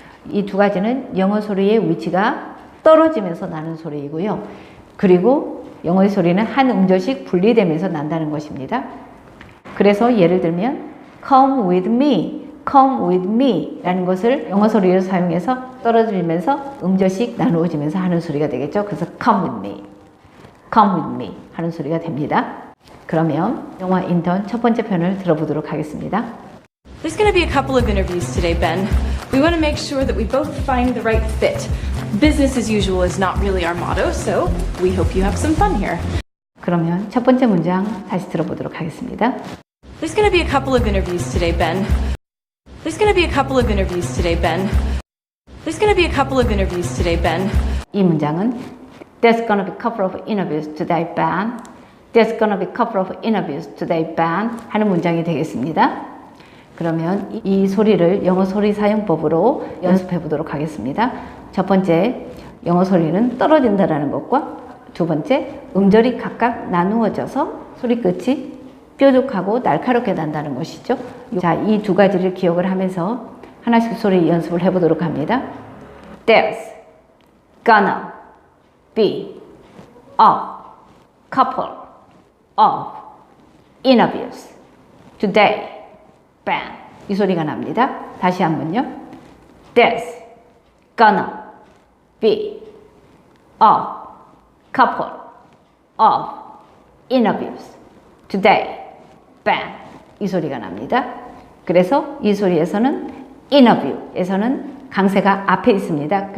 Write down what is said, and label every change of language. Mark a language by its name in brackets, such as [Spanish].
[Korean] 이 두 가지는 영어 소리의 위치가 떨어지면서 나는 소리이고요. 그리고 영어의 소리는 한 음절씩 분리되면서 난다는 것입니다. 그래서 예를 들면 [English] come with me, come with me [Korean] 라는 것을 영어 소리를 사용해서 떨어지면서 음절씩 나누어지면서 하는 소리가 되겠죠. 그래서 [English] come with me, come with me [Korean] 하는 소리가 됩니다. 그러면 영화 인턴 첫 번째 편을 들어보도록 하겠습니다. [English] There's going to be a couple of interviews today, Ben. We want to make sure that we both find the right fit. Business as usual is not really our motto, so we hope you have some fun here. [Korean] 그러면 첫 번째 문장 다시 들어보도록 하겠습니다. [English] There's going to be a couple of interviews today, Ben. There's going to be a couple of interviews today, Ben. There's going to be a couple of interviews today, Ben. [Korean] 이 문장은 [English] There's gonna be a couple of interviews today, Ben. There's gonna be a couple of interviews today, Ben. [Korean] 하는 문장이 되겠습니다. 그러면 이 소리를 영어 소리 사용법으로 연습해 보도록 하겠습니다. 첫 번째, 영어 소리는 떨어진다라는 것과 두 번째, 음절이 각각 나누어져서 소리 끝이 뾰족하고 날카롭게 난다는 것이죠. 자, 이 두 가지를 기억을 하면서 하나씩 소리 연습을 해보도록 합니다. [English] There's gonna be a couple of interviews today, Ben. [Korean] 이 소리가 납니다. 다시 한번요. [English] There's gonna be a couple of interviews today, Ben. [Korean] 이 소리가 납니다. 그래서 이 소리에서는 interview에서는 강세가 앞에 있습니다.